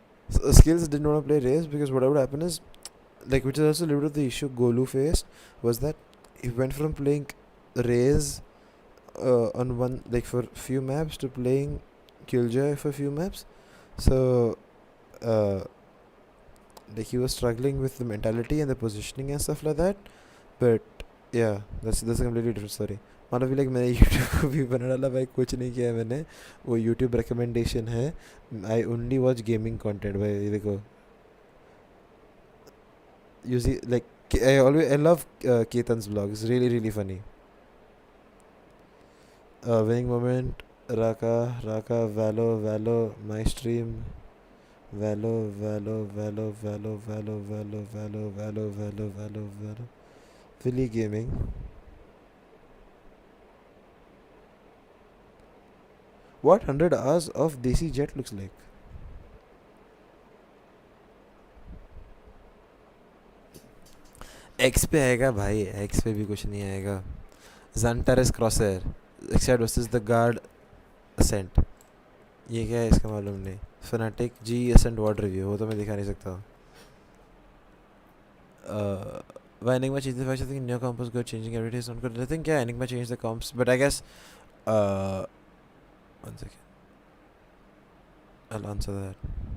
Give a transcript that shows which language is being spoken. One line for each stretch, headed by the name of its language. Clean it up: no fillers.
English: So skills didn't want to play race because what would happen is, like, which is also a little bit of the issue Golu faced, was that he went from playing race on one, like, for few maps to playing Killjoy for few maps. So like, he was struggling with the mentality and the positioning and stuff like that. But Yeah, that's a completely different story.
Hindi: मतलब like मैंने YouTube को भी बना डाला भाई, कुछ नहीं किया है मैंने. वो यूट्यूब रिकमेंडेशन है.
English: I only watch gaming content भाई.
Hindi: ये देखो,
English: you see, like I love Ketan's vlogs. Really funny. Winning moment, Raka, Valo, my stream, Valo. Philly Gaming. What 100 hours of Desi Jet looks like?
Hindi: X पे आएगा भाई, X पे भी कुछ नहीं आएगा.
English: Xantares Crosshair, Except versus the Guard Ascent.
Hindi: ये क्या है इसका मालूम नहीं. Fnatic G Ascent Ward Review, वो तो मैं दिखा नहीं सकता.
English: Why Enigma changed the fact? I think new comp was good, changing every day is not good. I think yeah, Enigma changed the comps, but I guess one second, I'll answer that.